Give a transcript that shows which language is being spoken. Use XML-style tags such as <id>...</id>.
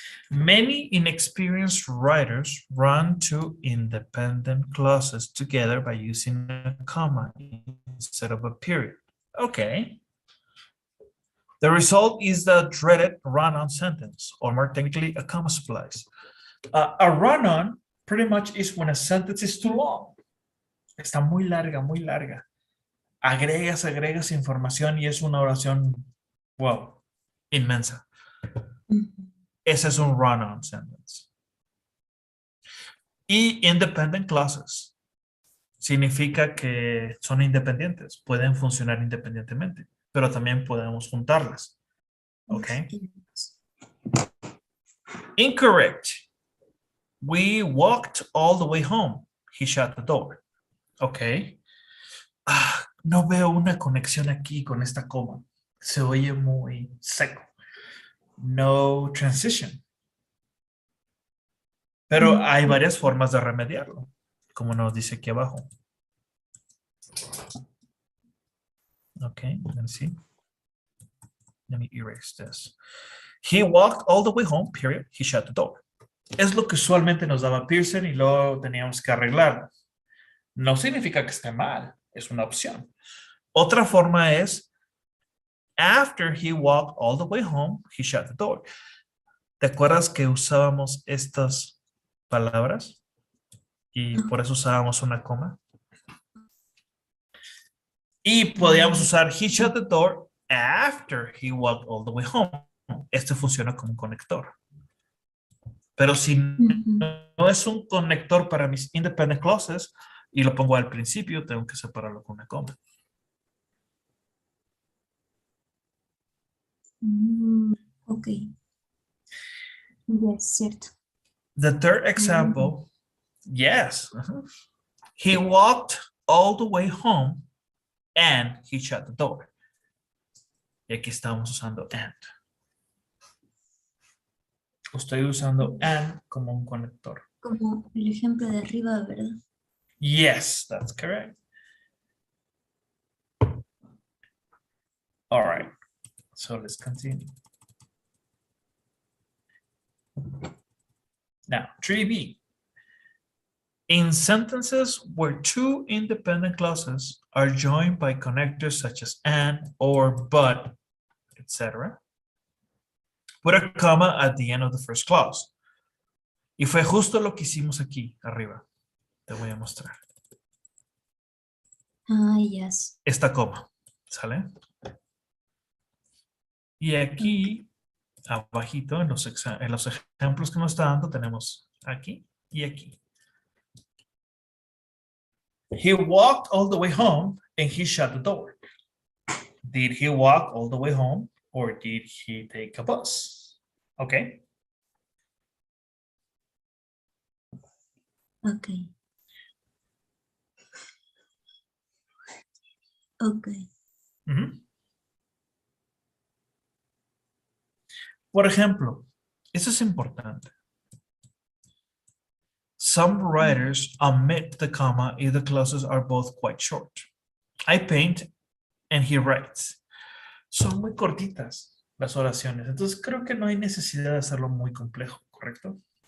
<en>Many inexperienced writers run two independent clauses together by using a comma instead of a period. Okay. The result is the dreaded run-on sentence, or more technically, a comma splice. A run-on pretty much is when a sentence is too long.</en> <es>Está muy larga, muy larga. Agregas información y es una oración, wow, inmensa. Ese es un run-on sentence. Y independent clauses significa que son independientes, pueden funcionar independientemente, pero también podemos juntarlas. ¿Ok?</es> <en>Incorrect. We walked all the way home. He shut the door. ¿Ok?</en> <es>No veo una conexión aquí con esta coma. Se oye muy seco.</es> <en>No transition.</en> <es>Pero hay varias formas de remediarlo, como nos dice aquí abajo.</es> <en>Okay, let me see. Let me erase this. He walked all the way home, period. He shut the door.</en> <es>Es lo que usualmente nos daba Pearson y luego teníamos que arreglarlo. No significa que esté mal, es una opción. Otra forma es,</es> <en>after he walked all the way home, he shut the door.</en> <es>¿Te acuerdas que usábamos estas palabras? Y por eso usábamos una coma. Y podíamos usar</es> <en>he shut the door after he walked all the way home.</en> <es>Este funciona como un conector. Pero si no es un conector para mis independent clauses y lo pongo al principio, tengo que separarlo con una coma.</es> <en>Okay. Yes, cierto. The third example, yes. He walked all the way home and he shut the door.</en> <es>Y aquí estamos usando and. Estoy usando and como un conector. Como el ejemplo de arriba, ¿verdad?</es> <en>Yes, that's correct. All right, so let's continue. Now, 3B. In sentences where two independent clauses are joined by connectors such as and, or, but, etc., put a comma at the end of the first clause.</en> <es>Y fue justo lo que hicimos aquí arriba. Te voy a mostrar.</es> <en>Ah, yes.</en> <es>Esta coma, ¿sale? Y</es> <en>Okay.</en> <es>aquí, abajito, en los ejemplos que nos está dando, tenemos aquí y aquí.</es> <en>He walked all the way home and he shut the door. Did he walk all the way home or did he take a bus? Okay. Okay. Okay.</en> <es>Por ejemplo, eso es importante.</es> <en>Some writers omit the comma if the clauses are both quite short. I paint and he writes.</en> <es>Son muy cortitas las oraciones, entonces creo que no hay necesidad de hacerlo muy complejo, ¿correcto?</es>